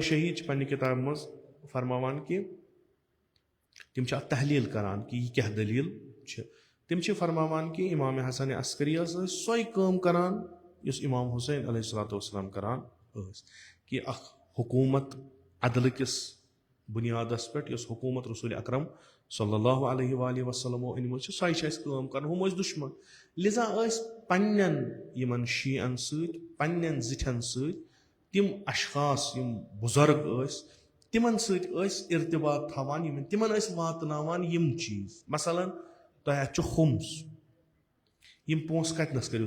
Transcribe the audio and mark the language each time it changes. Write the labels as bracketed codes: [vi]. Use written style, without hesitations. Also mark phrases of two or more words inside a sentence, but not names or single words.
[ks] शहीद पन्ने किताब मज फरमावान कि तिम छ तहलील करान कि यह क्या दलील छ तिम छ फरमावान कि इमाम हसन अस्करी सोई काम करान युस इमाम हुसैन अलैहिस्सलाम करान कि अख हुकूमत अदल किस बुनियादस पे हुकूमत रसूल अकरम [ar] صلى الله عليه وسلم [ks] अनमत सो काम कर हम दुश्मन लिजा पन्न यमन शीअन सन्न जिठन तिम अशखास यम बुजुर्ग तिमन इर्तिबात थवान तिमन वातनावान यम चीज मसलन तह अत खुम्स यम पोस कतनस करियो